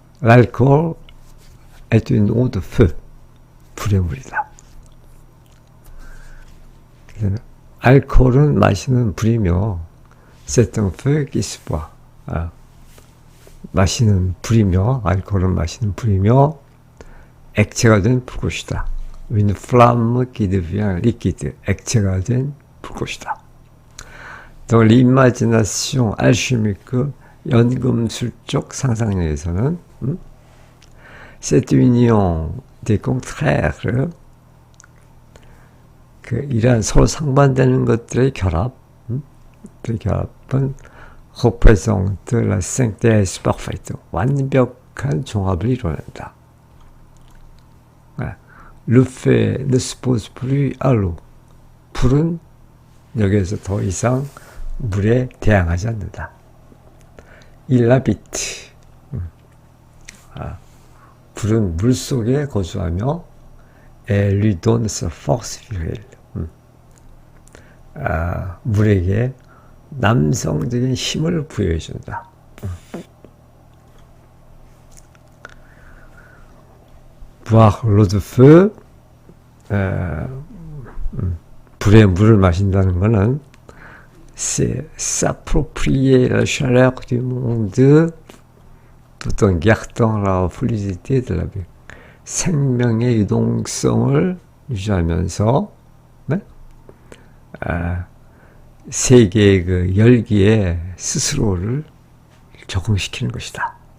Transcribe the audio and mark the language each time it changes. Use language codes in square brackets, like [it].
[fr] L'alcool est une eau de feu. [ko] 불의 물이다. 알코올은 마시는 불이며 [fr] c'est un feu qui se boit. [ko] 마시는 불이며, 알코올은 마시는 불이며 액체가 된 불꽃이다. [fr] Une flamme qui devient liquide. [ko] 액체가 된 불꽃이다. [fr] Dans l'imagination alchimique, [ko] 연금술적 상상력에서는 [fr] cette union des contraires, [ko] 이러한 서로 상반되는 것들의 결합, 그 결합은 [fr] représente la synthèse parfaite, [ko] 완벽한 종합을 이루어낸다. [fr] Le feu ne s'oppose plus à l'eau. [ko] 불은 여기에서 더 이상 물에 대항하지 않는다. [fr] Il habite. [ko] 불은 물 속에 거주하며 [fr] et lui donne sa force virile. [ko] 물에게 남성적인 힘을 부여해준다. [fr] boire l'eau de feu, [ko] 불의 물을 마신다는 것은 [fr] c'est s'approprier la chaleur du monde tout en gardant la fluidité de la vie. [ko] 생명의 유동성을 유지하면서 세계의 그 열기에 스스로를 적응시키는 것이다.